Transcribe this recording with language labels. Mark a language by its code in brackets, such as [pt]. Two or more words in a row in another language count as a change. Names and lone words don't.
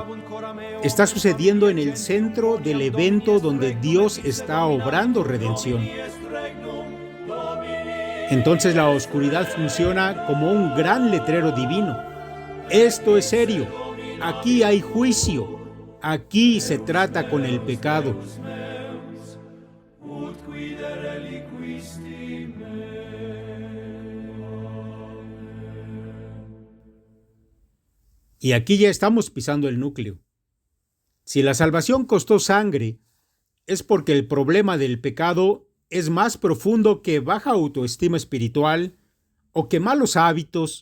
[es] Está sucediendo en el centro del evento donde Dios está obrando redención. Entonces la oscuridad funciona como un gran letrero divino. Esto es serio. Aquí hay juicio. Aquí se trata con el pecado. [la] Ut quide reliquisti mei. [es] Y aquí ya estamos pisando el núcleo. Si la salvación costó sangre, es porque el problema del pecado es más profundo que baja autoestima espiritual o que malos hábitos.